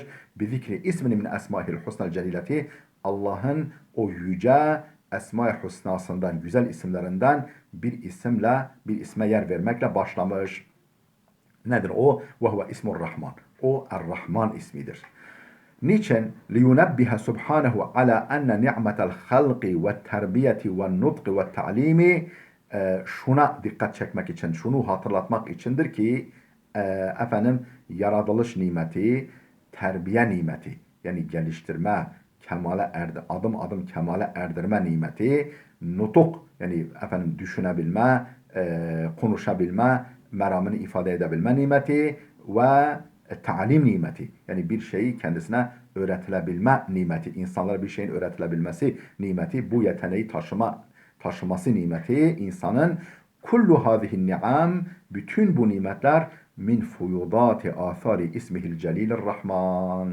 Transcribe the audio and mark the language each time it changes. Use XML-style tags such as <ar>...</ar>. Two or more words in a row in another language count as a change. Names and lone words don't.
<ar>بذكر اسم من أسمائه الحسنى الجليلة.</ar> <tr>Allah'ın o yüce Esma-i Hüsna'sından, güzel isimlerinden bir isme yer vermekle başlamış. Nedir o?</tr> <ar>وهو اسم الرحمن.</ar> <tr>O Er-Rahman ismidir. Niçin?</tr> <ar>لِيُنَبِّهَ سُبْحَانَهُ عَلَى أَنَّ نِعْمَةَ الْخَلْقِ وَالتَّرْبِيَةِ وَالنُّطْقِ وَالتَّعْلِيمِ</ar> <tr>şuna dikkat çekmek için, şunu hatırlatmak içindir ki yaratılış nimeti, terbiye nimeti, yani geliştirme, adım adım kemale erdirme nimeti, nutuk, yani düşünebilme, konuşabilme, meramını ifade edebilme nimeti ve talim nimeti, yani bir şeyi kendisine öğretilebilme nimeti, insanlara bir şeyin öğretilebilmesi nimeti, bu yeteneği taşıması nimeti insanın</tr> <ar>كل هذه النعم,</ar> <tr>bütün bu nimetler</tr> <ar>من فيوضات آثار اسمه الجليل الرحمن.</ar>